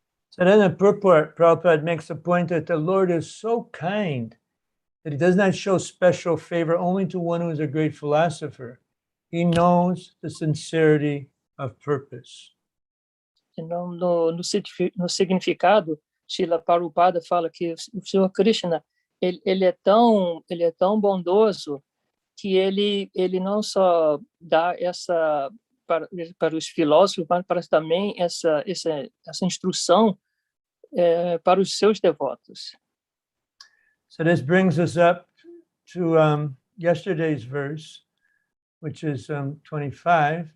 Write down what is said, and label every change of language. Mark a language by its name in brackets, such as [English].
[English] So then the purport, Prabhupada makes the point that the Lord is so kind that he does not show special favor only to one who is a great philosopher. He knows the sincerity of purpose. [Portuguese] Então, no significado, Srila Prabhupada fala que o Senhor Krishna, ele é tão bondoso que ele não só dá essa para os filósofos, mas também essa instrução para os seus devotos. [English] So this brings us up to yesterday's verse, which is 25.